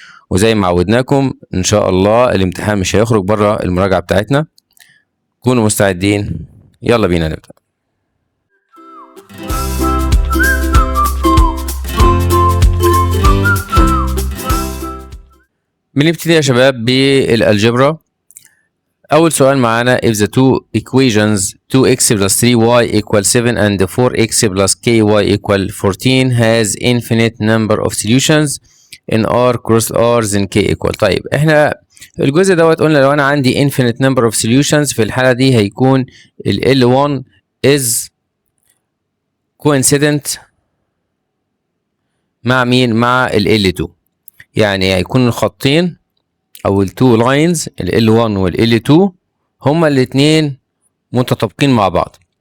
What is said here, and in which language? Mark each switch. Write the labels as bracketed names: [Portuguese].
[Arabic] وزي ما عودناكم ان شاء الله الامتحان مش هيخرج بره المراجعه بتاعتنا. كونوا مستعدين، يلا بينا نبدا. بنبتدي يا شباب بالالجبرا. اول سؤال معانا [English] if the two equations 2x plus 3y equal 7 and 4x plus ky equal 14 has infinite number of solutions in R cross R then K equal. [Arabic] طيب احنا الجزء دوت قلنا لو انا عندي [English] infinite number of solutions [Arabic] في الحالة دي هيكون ال [English] L1 is coincident [Arabic] مع مين؟ مع ال L2. يعني هيكون الخطين او ال [English] two lines [Arabic] ال L1 وال L2 هما الاتنين متطابقين مع بعض.